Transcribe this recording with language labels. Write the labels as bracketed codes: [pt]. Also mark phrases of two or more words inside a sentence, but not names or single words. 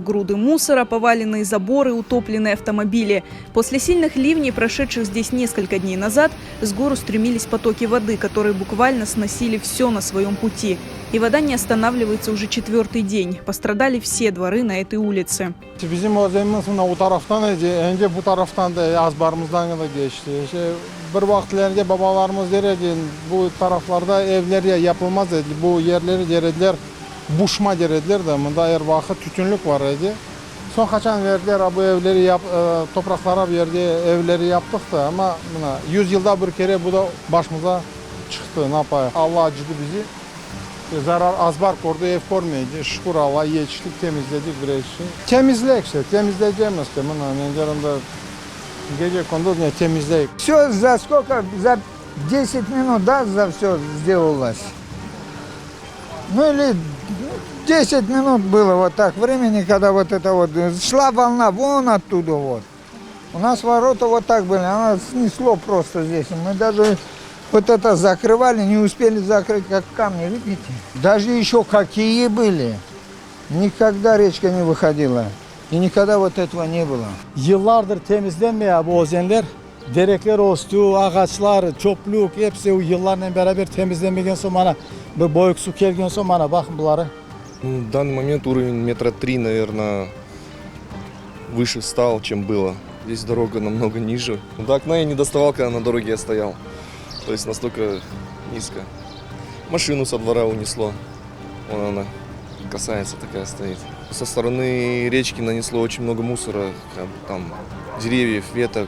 [ru] Груды мусора, поваленные заборы, утопленные автомобили. После сильных ливней, прошедших здесь несколько дней назад, с гор устремились потоки воды, которые буквально сносили все на своем пути. И вода не останавливается уже 4-й день. Пострадали все дворы на этой улице. [crh] Bizim özemiz bu taraftan önce bu taraftan da azbarımızdan da geçti. Bir vaxtlarda babalarımız derdi bu taraflarda evler yapılmaz dedi. Bu yerleri derdiler buşma derdiler de bunda her vaxt tütünlük var idi. Son kaçan verdiler bu evleri topraklara verdi evleri yaptık da ama 100 yılda bir kere bu da başımıza çıktı. Ne yapayım? Allah acıdı bizi. Zarar azbar kordu, ev kormayınca şükür Allah'a yetiştik, temizledik bir şey. Temizleyek işte, temizleyeceğimiz işte. Bunun gece kondu temizleyek. [ru] Все за сколько? За 10 минут, да, за все сделалось? Ну или 10 минут было вот так времени, когда вот это вот шла волна вон оттуда вот. У нас ворота вот так были, она снесло просто здесь. Мы даже вот это закрывали, не успели закрыть, как камни, видите? Даже еще какие были. Никогда речка не выходила. И никогда вот этого не было. [crh] Yıllardır temizlenmiyor bu ozenler. Derekler olsun, ağaçlar, çopluk hepsi o yıllarla beraber temizlenmeden sonra bir boyuk su gelgen sonra bakın bunlara. [ru] В данный момент уровень метра 3, наверное, выше стал, чем было. Здесь дорога намного ниже. До окна я не доставал, когда на дороге я стоял. То есть настолько низко. Машину со двора унесло. Вон она касается, такая стоит. Со стороны речки нанесло очень много мусора, там деревьев, веток.